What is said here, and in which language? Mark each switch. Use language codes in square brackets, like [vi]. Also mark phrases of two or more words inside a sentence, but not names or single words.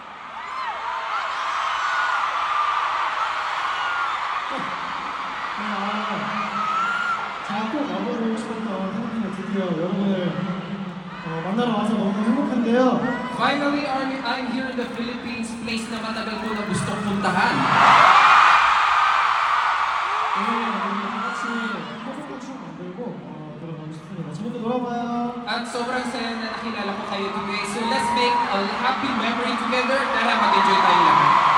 [ko] 제가 꼭 와보고 싶었던 한국에 드디어 여러분을 만나러 와서 너무 행복한데요. [en] Finally, I'm here in the Philippines, [tl] place na matagal ko na gustong puntahan. [ko] 오늘 우리 다 같이 행복한 추억 만들고 들어가고 싶습니다. 지금도 놀아봐요. [tl] At sobrang saya na nakilala ko kayo today. [en] So let's make a happy memory together. [tl] Tara, mag-enjoy tayo lahat.